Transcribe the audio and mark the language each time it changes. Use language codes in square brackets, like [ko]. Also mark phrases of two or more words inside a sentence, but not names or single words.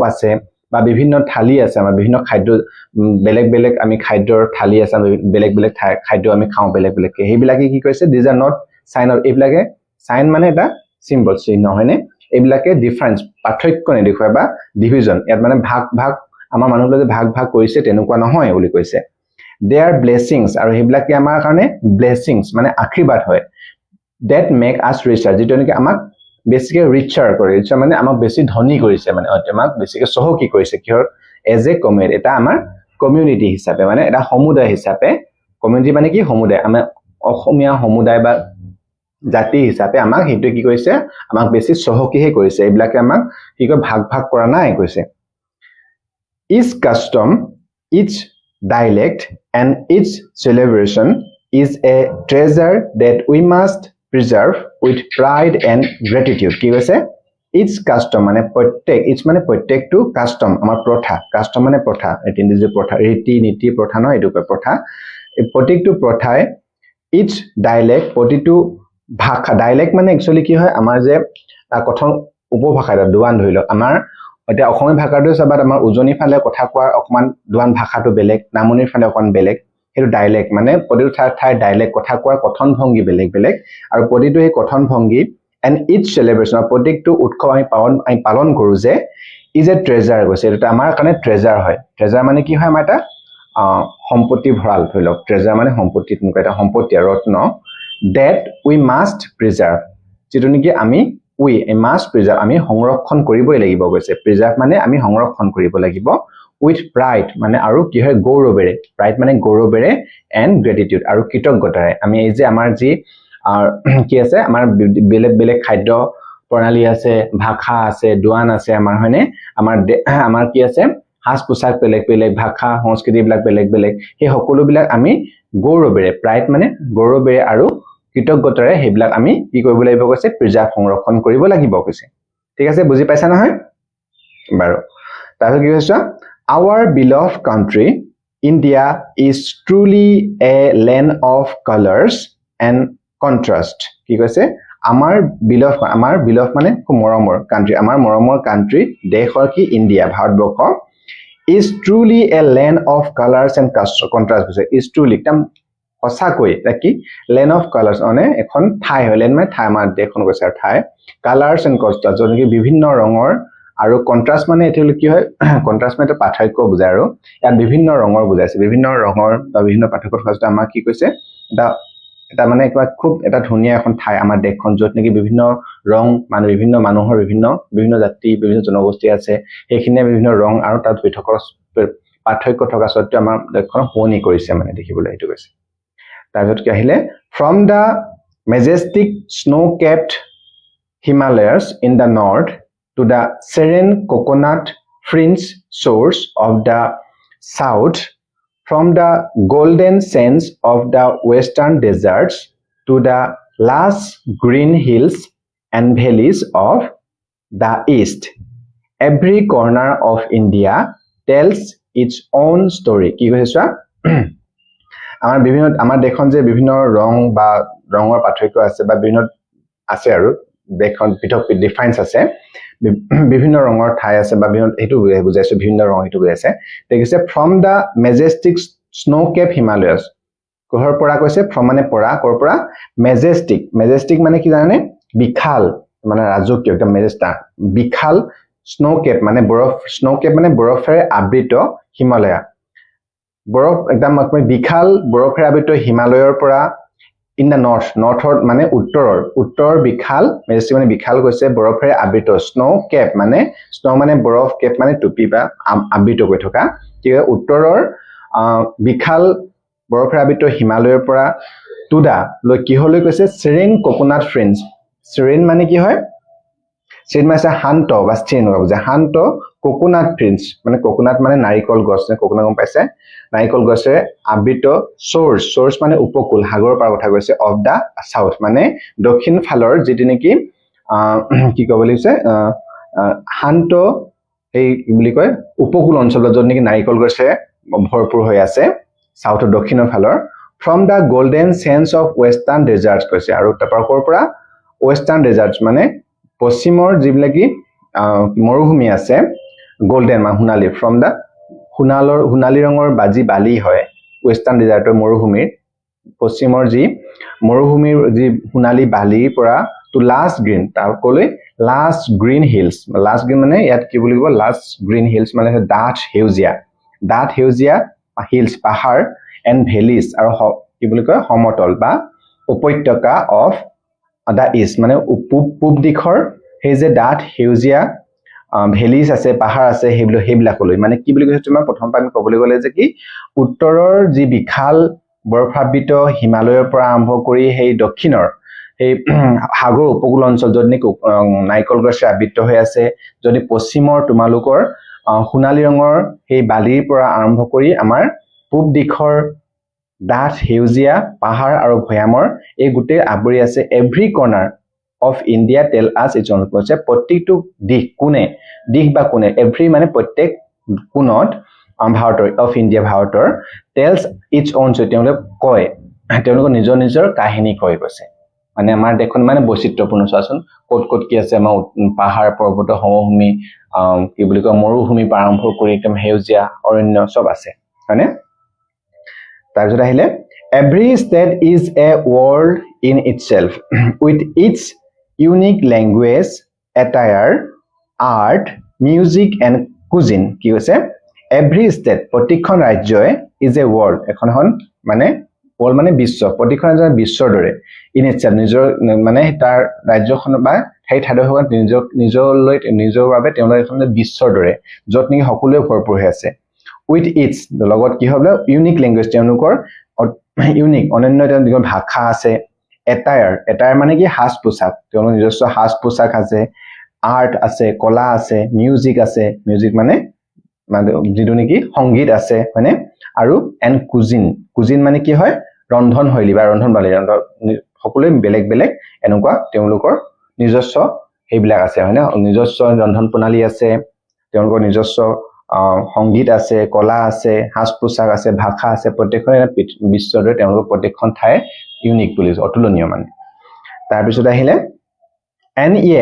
[as] আছে বা বিভিন্ন থালি আছে আমাৰ বিভিন্ন খাদ্য বেলেগ বেলেগ আমি খাদ্যৰ থালি আছে বেলেগ বেলেগ খাদ্য আমি খাওঁ বেলেগ বেলেগ হেবিলাকে কি কৈছে [en] these are not sign of [as] এইবিলাকে সাইন মানে এটা সিম্বল চিহ্ন হয়নে এইবিলাকে ডিফারেন্স পাৰ্থক্য নেদেখুৱায় বা ডিভিজন ইয়াত মানে ভাগ ভাগ আমাৰ মানুহবিলাকে ভাগ ভাগ কৰিছে তেনেকুৱা নহয় বুলি কৈছে [en] they are blessings [as] আৰু হেবিলাকে আমাৰ কাৰণে blessings মানে আশীৰ্বাদ হয় [en] that make us richer [as] যেটো নেকি আমাক বেছিকে richer কৰে richer মানে আমাক বেছি ধনী কৰিছে মানে আমাক বেছিকে সহকি কৰিছে কিহৰ [en] as a community [as] এটা আমাৰ কমিউনিটি হিচাপে মানে এটা সমুদায় হিচাপে কমিউনিটি মানে কি সমুদায় আমাৰ অসমীয়া সমুদায় বা জাতি হিচাপে আমাক হেতু কি কৈছে আমাক বেছি সহকিহে কৰিছে এইবিলাকে আমাক কি কয় ভাগ ভাগ কৰা নাই কৈছে [en] each custom each dialect and each celebration is a treasure that we must preserve with pride and gratitude [as] কি কৈছে [en] each custom [as] মানে প্ৰত্যেক each মানে প্ৰত্যেকটো custom আমাৰ প্ৰথা custom মানে প্ৰথা ৰীতি প্ৰথা ৰীতি নীতি প্ৰথা নহয় এটো প্ৰথা এই প্ৰত্যেকটো প্ৰথাই [en] each dialect [as] প্ৰতিটো ভাষা ডাইলেক্ট মানে একচুয়ালি কি হয় আমাৰ যে কথন উপভাষা দুৱান ধৰিল আমাৰ এটা অসমীয়া ভাষাটো সবাত আমাৰ উজনি ফালে কথা কোৱাৰ অকমান দুৱান ভাষাটো বেলেগ নামনিৰ ফালে অকমান বেলেগ হেতু ডাইলেক্ট মানে প্ৰতিটো ঠাই ডাইলেক্ট কথা কোৱাৰ কথন ভংগী বেলেগ বেলেগ আৰু প্ৰতিটো এই কথন ভংগী [en] and each [as] সেলিব্ৰেশন প্ৰতিটো উৎসৱ আমি পালন কৰো যে [en] is a treasure [as] কৈছে এটা আমাৰ কাৰণে ট্ৰেজাৰ হয় ট্ৰেজাৰ মানে কি হয় আমাৰ এটা সম্পত্তি ভৰাল ধৰিল ট্ৰেজাৰ মানে সম্পত্তি তেনেকুৱা এটা সম্পত্তি ৰত্ন [en] that we must preserve [as] যেটো নেকি আমি [en] we must preserve [as] আমি সংৰক্ষণ কৰিবই লাগিব কৈছে preserve মানে আমি সংৰক্ষণ কৰিব লাগিব [en] with pride [as] মানে আৰু কি হয় গৌৰৱেৰে pride মানে গৌৰৱেৰে [en] and gratitude [as] আৰু কৃতজ্ঞতাৰে আমি এই যে আমাৰ যি কি আছে আমাৰ বেলেগ বেলেগ খাদ্য প্ৰণালী আছে ভাষা আছে দুৱান আছে আমাৰ হয়নে আমাৰ কি আছে হাস পোছাক বেলেগ বেলেগ ভাষা সংস্কৃতি বিলাক বেলেগ বেলেগ এই সকলো বিলাক আমি গৌৰৱেৰে pride মানে গৌৰৱেৰে আৰু কৃতজ্ঞতাৰে হেবিলাক আমি কি কৰিব লাগিব কৈছে প্ৰিজাৰ্ভ সংৰক্ষণ কৰিব লাগিব কৈছে ঠিক আছে বুজি পাইছা নহয় বাৰু তাৰপিছত কি কৈছে [en] our beloved country India is truly a land of colors and contrast [as] কি কৈছে আমাৰ beloved মানে মৰমৰ কান্ট্ৰি আমাৰ মৰমৰ কান্ট্ৰি দেশৰ কি ইন্ডিয়া ভাৰতবৰ্ষ [en] is truly a land of colors and contrast [as] কৈছে [en] is truly [as] একদম সঁচাকৈ কি [en] land of colors [as] মানে এখন ঠাই হয় land মানে ঠাই আমাৰ দেশখন কৈছে আৰু ঠাই [en] colors and contrast [as] যেনেকৈ বিভিন্ন ৰঙৰ আৰু contrast মানে এতিয়ালৈ কি হয় contrast মানে পাৰ্থক্য বুজায় আৰু ইয়াত বিভিন্ন ৰঙৰ বুজাইছে বিভিন্ন ৰঙৰ বা বিভিন্ন পাৰ্থক্যৰ সৈতে আমাৰ কি কৈছে এটা মানে খুব এটা ধুনীয়া এখন ঠাই আমাৰ দেশখন যত নেকি বিভিন্ন ৰং মানে বিভিন্ন মানুহৰ বিভিন্ন জাতি বিভিন্ন জনগোষ্ঠী আছে এইখিনিয়ে বিভিন্ন ৰং আৰু তাত পৃথকৰ পাৰ্থক্য থকা সত্ত্বেও আমাৰ দেশখন শুৱনি কৰিছে মানে দেখিবলৈ এইটো কৈছে তাৰপিছত কি আহিলে [en] from the majestic snow-capped Himalayas in the north to the serene coconut fringed shores of the south from the golden sands of the western deserts to the lush green hills and valleys of the east every corner of India tells its own story [as] কি কৈছা আমাৰ দেশখন যে বিভিন্ন ৰং বা ৰঙৰ পাৰ্থক্য আছে বা বিভিন্ন আছে আৰু দেশখন পৃথক ডিফাৰেন্স আছে বিভিন্ন ৰঙৰ ঠাই আছে বা বিভিন্ন হেতু বুজাইছে বিভিন্ন ৰং হেতু বুজাইছে দেখিছে [en] from the majestic snow-capped Himalayas [as] কোহৰ পৰা কৈছে from মানে পৰা কৰ পৰা majestic মানে কি জানে বিশাল মানে ৰাজকীয় একদম মেজেষ্টাক বিশাল snow-capped মানে বৰফ snow-capped মানে বৰফেৰে আবৃত হিমালয় বৰফ একদম বিশাল বৰফেৰে আবৃত হিমালয়ৰ পৰা [en] in the northৰ [as] মানে উত্তৰৰ বিশাল মেজেষ্টিক মানে বিশাল কৈছে বৰফেৰে আবৃত snow-capped মানে snow মানে বৰফ cap মানে টুপি বা আবৃত হৈ থকা কি উত্তৰৰ বিশাল বৰফেৰে আবৃত হিমালয়ৰ পৰা টুডা লৈ কিহলৈ কৈছে [en] serene coconut fringe [as] serene মানে কি হয় serene মানে শান্ত বা স্থিৰ যে শান্ত [en] coconut fringe [as] মানে coconut মানে নাৰিকল গছ নে coconut গম পাইছে নাৰিকল গছে আবৃত source মানে উপকূল সাগৰৰ পাৰ কথা কৈছে [en] of the south [as] মানে দক্ষিণ ফালৰ যেটি নেকি কি ক'ব লাগিছে শান্ত এই বুলি কয় উপকূল অঞ্চলত যত নেকি নাৰিকল গছে ভৰপুৰ হৈ আছে সাউথৰ দক্ষিণৰ ফালৰ [en] from the golden sands of western deserts [as] কৈছে আৰু তাৰপৰা পৰা [en] western deserts [as] মানে পশ্চিমৰ যিবিলাকি মৰুভূমি আছে golden সোণালী [en] from the [as] সোণালী ৰঙৰ বাজি বালি হয় [en] western desertৰ [as] মৰুভূমিৰ পশ্চিমৰ যি মৰুভূমিৰ যি সোণালী বালিৰ পৰা [en] to last green [as] তাৰ কলৈ [en] last green hills last green [as] মানে ইয়াত কি বুলি কব [en] last green hills [as] মানে ডাঠ হেউজিয়া hills পাহাৰ [en] and valleys [as] আৰু কি বুলি কয় সমতল বা উপত্যকা [en] of the east [as] মানে পূব দিশৰ সেই যে ডাঠ হেউজিয়া valleys আছে পাহাৰ আছে সেইবিলাকলৈ মানে কি বুলি কৈছে তোমাৰ প্ৰথম পামি ক'বলৈ গলে যে কি উত্তৰৰ যি বিশাল বৰফাবৃত হিমালয়ৰ পৰা আৰম্ভ কৰি সেই দক্ষিণৰ এই সাগৰ উপকূল অঞ্চল যত নেকি নাইকল গছে আবৃত হৈ আছে যদি পশ্চিমৰ তোমালোকৰ সোণালী ৰঙৰ সেই বালিৰ পৰা আৰম্ভ কৰি আমাৰ পূব দিশৰ ডাঠ হেউজিয়া পাহাৰ আৰু ভৈয়ামৰ এই গুটেই আবৰি আছে [en] every corner of India tell us its own [as] কৈছে প্ৰতিটো দিশ বা কোণে এভৰি মানে প্ৰত্যেক কোণত ভাৰতৰ [en] of India [as] ভাৰতৰ [en] tells its own [as] তেওঁলোকে কয় তেওঁলোকৰ নিজৰ কাহিনী কয় কৈছে মানে আমাৰ দেখোন মানে বৈচিত্ৰপূৰ্ণ চোৱাচোন ক'ত কি আছে আমাৰ পাহাৰ পৰ্বত সমভূমি কি বুলি কয় মৰুভূমি আৰম্ভ কৰি একদম হেউজিয়া অৰণ্য সব আছে হয়নে তাৰপিছত আহিলে [en] every state is a world in itself with its unique language attire art music and cuisine [as] কি কৈছে [en] every state [as] প্ৰতিখন ৰাজ্যই [en] is a world [as] এখন মানে world মানে বিশ্ব প্ৰতিখন ৰাজ্যৰ বিশ্বৰ দৰে [en] in itself [as] নিজৰ মানে তাৰ ৰাজ্যখন বা সেই ঠাইডোখৰ নিজৰ বাবে তেওঁলোকে এখন বিশ্বৰ দৰে যত নেকি সকলোৱে ভৰপূৰ হৈ আছে [en] with its [as] লগত কি হবে [en] unique language [as] তেওঁলোকৰ ইউনিক অনন্য তেওঁলোকৰ ভাষা আছে attire মানে কি হাস পোছাক তেওঁলোকৰ নিজস্ব হাস পোছাক আছে আৰ্ট আছে কলা আছে মিউজিক মানে যিটো নেকি সংগীত আছে মানে আৰু [en] and cuisine [as] মানে কি হয় ৰন্ধন শৈলী বা ৰন্ধন সকলোৱে বেলেগ এনেকুৱা তেওঁলোকৰ নিজস্ব সেইবিলাক আছে হয়নে নিজস্ব ৰন্ধন প্ৰণালী আছে তেওঁলোকৰ নিজস্ব সংগীত আছে কলা আছে হাস পোছাক আছে ভাষা আছে প্ৰত্যেকখন বিশ্বৰ দৰে তেওঁলোকৰ প্ৰত্যেকখন ঠাই ইউনিক বুলি অতুলনীয় মানে তাৰ পিছত আহিলে and